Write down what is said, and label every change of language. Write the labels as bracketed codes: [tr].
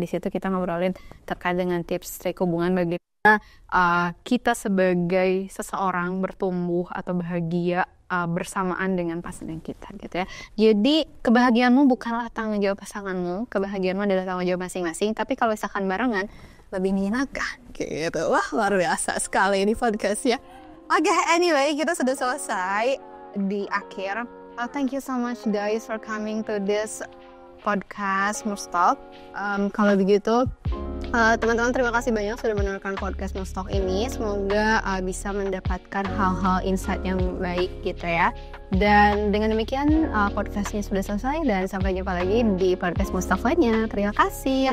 [id] Di situ kita ngobrolin terkait dengan tips trik hubungan bagaimana kita sebagai seseorang bertumbuh atau bahagia bersamaan dengan pasangan kita gitu ya. Jadi kebahagiaanmu bukanlah tanggung jawab pasanganmu, kebahagiaanmu adalah tanggung jawab masing-masing. Tapi kalau misalkan barengan lebih menyenangkan gitu. Wah, luar biasa sekali ini podcast ya. Oke, anyway, kita sudah selesai di akhir. [en] Thank you so much guys for coming to this podcast Mustalk. [id] Kalau begitu teman-teman terima kasih banyak sudah mendengarkan podcast Mustalk ini. Semoga bisa mendapatkan hal-hal insight yang baik gitu ya. Dan dengan demikian podcastnya sudah selesai dan sampai jumpa lagi di podcast Mustalk lainnya. Terima kasih.